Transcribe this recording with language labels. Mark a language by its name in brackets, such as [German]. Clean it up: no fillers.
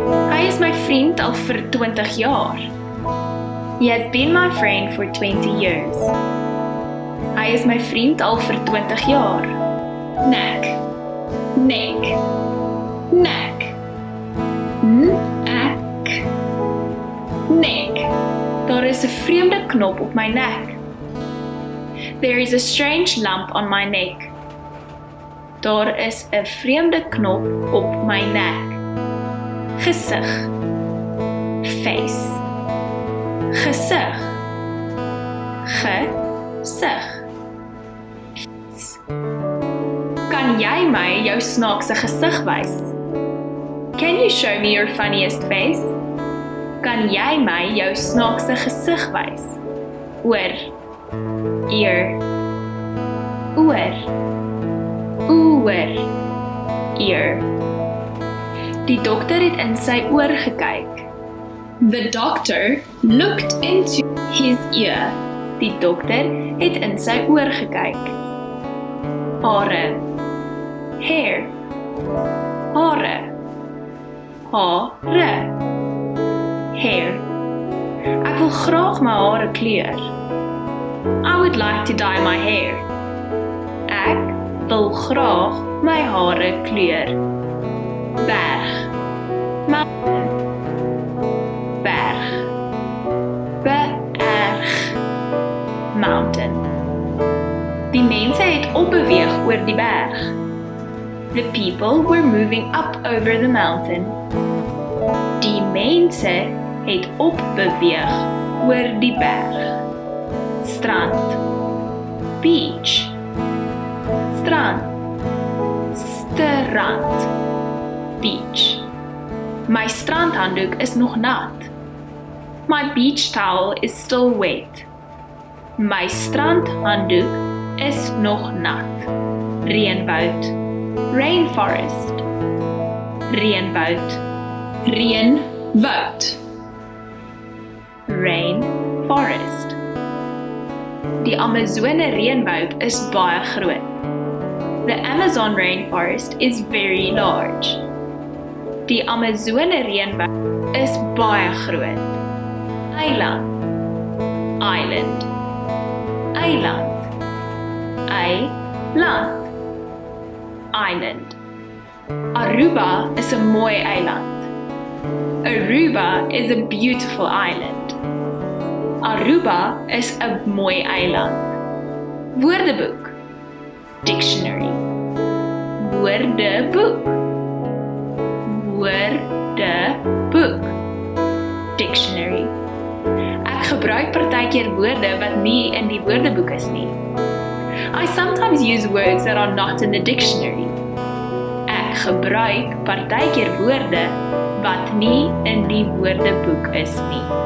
[Afrikaans] Hy is my vriend al vir 20 jaar. [English] He has been my friend for 20 years. [Afrikaans] Hy is my vriend al vir 20 jaar. Neck. Neck. Neck. Neck. Neck. Daar is 'n vreemde knop op my nek. [English] There is a strange lump on my neck. [Afrikaans] Daar is 'n vreemde knop op my nek. Gesig. Face. Gesig. Gesig. Kan jy my jou snaakse gesig wys? [English] Can you show me your funniest face? [Afrikaans] Kan jy my jou snaakse gesig wys? Oor. Ear. Oor. Oor. Ear. Die dokter het in sy oor gekyk. [English] The doctor looked into his ear. [Afrikaans] Die dokter het in sy oor gekyk. Hare. Hair. Hare. Hare. Hair. Ek wil graag my hare kleur. [English] I would like to dye my hair. [Afrikaans] Ek wil graag my hare kleur. Berg. Mountain. Berg. Berg. Mountain. Die mense het opbeweeg oor die berg. [English] The people were moving up over the mountain. [Afrikaans] Die mense het opbeweeg oor die berg. Strand. Beach. Strand. Strand. Beach. My strandhanddoek is nog nat. [English] My beach towel is still wet. [Afrikaans] My strandhanddoek is nog nat. Reënwoud. Rainforest. Reënwoud. Reënwoud. Rainforest. Die Amazone reënwoud is baie groot. [English] The Amazon rainforest is very large. [Afrikaans] Die Amazone reënwoud is baie groot. Eiland. Island. Eiland. Eiland. Island. Aruba is 'n mooi eiland. [English] Aruba is a beautiful island. [Afrikaans] Aruba is 'n mooi eiland. Woordeboek. Dictionary. Woordeboek. Woordeboek. Dictionary. Ek gebruik partykeer woorde wat nie in die woordeboek is nie. [English] I sometimes use words that are not in the dictionary. [Afrikaans] Ek gebruik partykeer woorde wat nie in die woordeboek is nie.